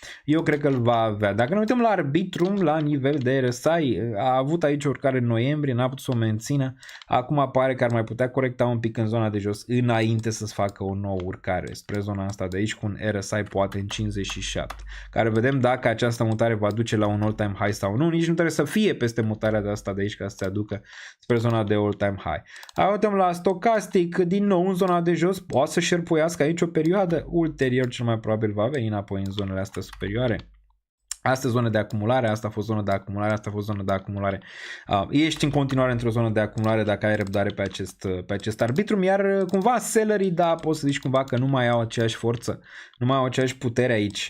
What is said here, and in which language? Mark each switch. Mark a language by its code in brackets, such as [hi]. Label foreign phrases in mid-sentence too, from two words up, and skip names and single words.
[ro] Dacă ne uităm la Arbitrum, la nivel de RSI, a avut aici urcare în noiembrie, n-a putut să o mențină. Acum pare că ar mai putea corecta un pic în zona de jos înainte să-ți facă o nouă urcare spre zona asta de aici cu un RSI poate în 57. Care vedem dacă această mutare va duce la un [en] all-time high [ro] sau nu. Nici nu trebuie să fie peste mutarea de asta de aici ca să se aducă spre zona de [en] all-time high. [ro] Uităm la stocastic, din nou în zona de jos, poate să șerpuiască aici o perioadă, ulterior cel mai probabil va veni înapoi în zonele astea superioare. Asta e zonă de acumulare, asta a fost zonă de acumulare, asta a fost zonă de acumulare. Ești în continuare într-o zonă de acumulare dacă ai răbdare pe acest arbitrum, iar cumva sellerii, da, poți să zici cumva că nu mai au aceeași forță, nu mai au aceeași putere aici.